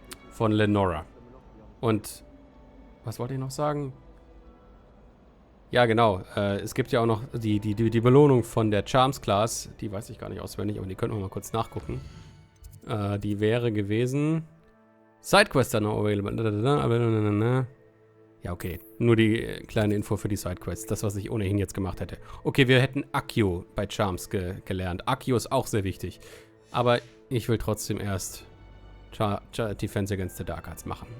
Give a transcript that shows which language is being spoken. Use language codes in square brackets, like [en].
[de] Von Lenora. Und was wollte ich noch sagen? Ja, genau. Es gibt ja auch noch die Belohnung von der Charms Class. Die weiß ich gar nicht auswendig, aber die können wir mal kurz nachgucken. Die wäre gewesen... [en] Sidequest are now available. [de] Ja, okay. Nur die kleine Info für die Sidequests. Das, was ich ohnehin jetzt gemacht hätte. Okay, wir hätten Accio bei Charms gelernt. Accio ist auch sehr wichtig. Aber ich will trotzdem erst Defense Against the Dark Arts machen.